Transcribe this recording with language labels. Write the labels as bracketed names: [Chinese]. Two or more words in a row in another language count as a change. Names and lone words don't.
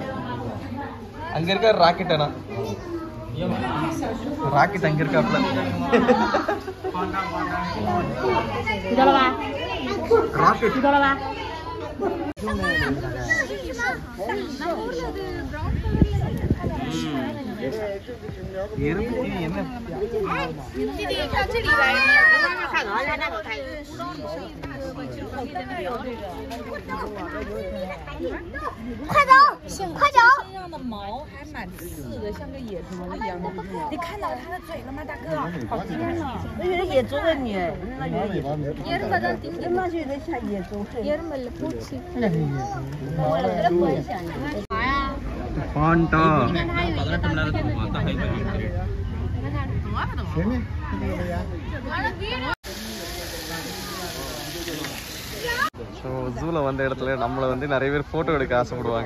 [Tamil] அங்க இருக்க ராக்கெட் அண்ணா. ராக்கெட் அங்க இருக்காப்ல. ராக்கெட் என்ன [Chinese] 快走，快走！身上的毛还蛮刺的，像个野猪一样。你看到它的嘴了吗，大哥？好尖啊！我以为野猪的你，那以为野猪。那就有点像野猪。 [Tamil] பாண்டா. 18 மணி நேரத்துக்கு பார்த்தா [English] hibernating period. [Tamil] ஸோ ஜூவில் வந்த இடத்துல நம்மளை வந்து நிறைய பேர் ஃபோட்டோ எடுக்க ஆசைப்படுவாங்க.